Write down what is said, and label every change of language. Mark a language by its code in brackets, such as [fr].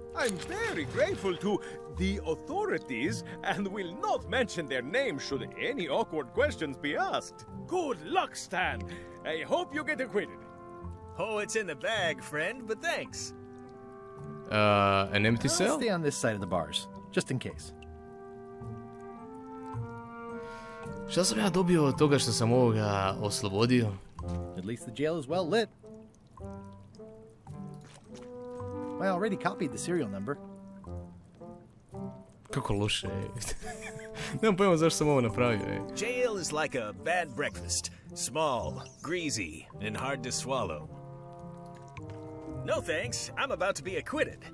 [en] I'm very grateful to the authorities and will not mention their name should any awkward questions be asked. Good luck, Stan. I hope you get acquitted. Oh, it's in the bag, friend, but thanks. An empty I'll cell? stay on this side of the bars, just in case. [hr] Šta sam ja dobio od toga što sam ovoga oslobodio? [en] At least the jail is well lit. I already copied the serial number. [hr] Kako loše, Nemam pojma zašto sam ovo napravio, [en] Jail is like a bad breakfast. Small, greasy, and hard to swallow. No thanks, I'm about to be acquitted.